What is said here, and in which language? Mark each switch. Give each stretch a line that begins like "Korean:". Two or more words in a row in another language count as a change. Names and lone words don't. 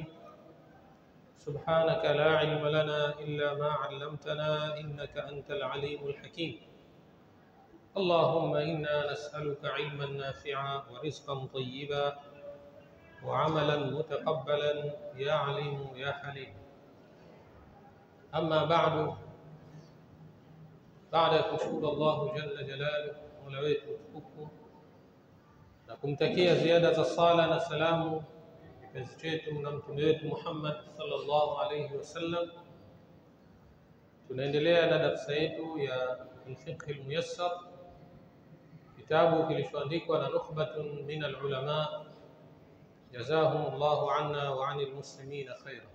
Arabic: سبحانك لا علم لنا إلا ما علمتنا إنك أنت العليم الحكيم. اللهم إنا نسألك علما نافعا ورزقا طيبا وعملا متقبلا يا عليم يا حليم. أما بعد
Swahili: kumshukuru
Arabic: الله جل جلاله,
Swahili: Mola wetu mtukufu, na kumtakia ziada za sala na salamu kipenzi chetu na mtume wetu Muhammad
Arabic: صلى الله عليه وسلم.
Swahili: Tunaendelea na darasa yetu ya al-fiqh al-muyassar, kitabu kilichoandikwa na
Arabic: نخبة من العلماء جزاهم الله عنا وعن المسلمين خيرا.